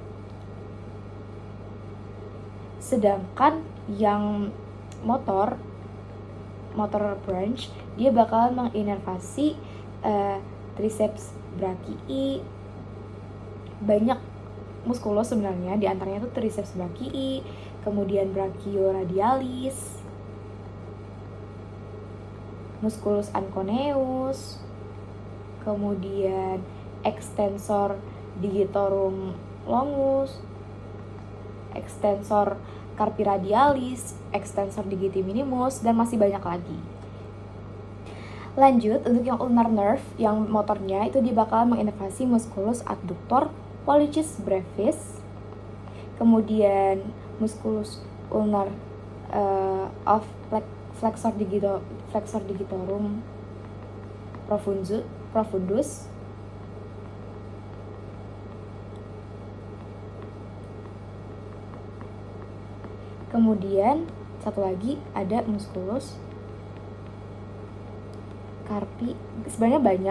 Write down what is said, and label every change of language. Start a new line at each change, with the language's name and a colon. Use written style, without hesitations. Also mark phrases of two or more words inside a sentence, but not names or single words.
Indonesian: Sedangkan yang
English: motor branch,
Indonesian: dia bakalan menginervasi
Latin: triceps brachii.
Indonesian: Banyak musculus sebenarnya, di antaranya itu
Latin: triceps brachii,
Indonesian: kemudian brachioradialis,
Latin: musculus anconeus,
Indonesian: kemudian
Latin: extensor digitorum longus, extensor carpi radialis, extensor digiti minimus,
Indonesian: dan masih banyak lagi. Lanjut, untuk yang
English: ulnar nerve,
Indonesian: yang motornya itu dia bakalan menginervasi
Latin: musculus adductor pollicis brevis,
Indonesian: kemudian
Latin: musculus ulnar of flexor digitorum
Indonesian: profundus, kemudian satu lagi ada
Latin: musculus carpi,
Indonesian: sebenarnya banyak.